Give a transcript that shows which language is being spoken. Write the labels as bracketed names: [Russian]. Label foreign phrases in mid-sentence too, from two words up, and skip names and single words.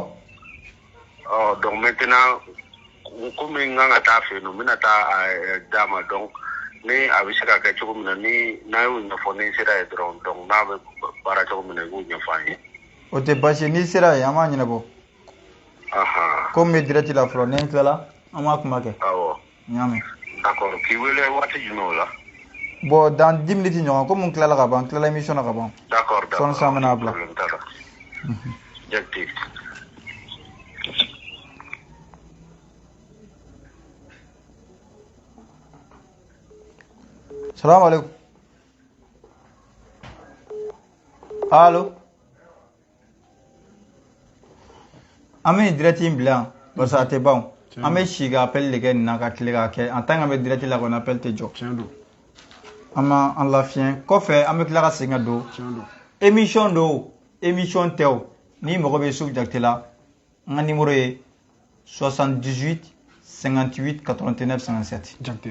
[French] Donc maintenant [Bambara] komi n kan ka taa fɛ yen nɔ n bɛna taa d'a ma donc ni a bɛ se ka kɛ cogo min na ni n'a y'o ɲɛfɔ ni sera ye dɔrɔn donc n'a bɛ baara cogo min na i k'o ɲɛfɔ an ye. O tɛ baasi ye, n'i sera yen an b'a ɲɛnabɔ. Komi n bɛ direct la fɔlɔ, ni n tilala an b'a kuma kɛ. Awɔ. N y'a mɛn. D'accord, k'i wele waati jumɛn o la? [French] Bon, dans 10 minutes [Bambara] ɲɔgɔn, komi n tilala ka ban, n tilala émission na ka ban. [French] D'accord, d'accord. [Bambara] Sɔni san bɛna bila. Jakite. [Arabic] السلام عليكم. [Bambara] Allô? An bɛ direct in bila yan parce que a tɛ ban. An bɛ si ka appel de kɛ nin na ka tile k'a kɛ [French] en tant que [Bambara] an bɛ direct la kɔni appel tɛ jɔ. An ma an lafiɲɛ. Kɔfɛ an bɛ tila ka segin ka don. Émission do, émission tɛ o. N'i mago bɛ Isufu Jakite la, n ka numéro ye 78 58 89 57. Jakite.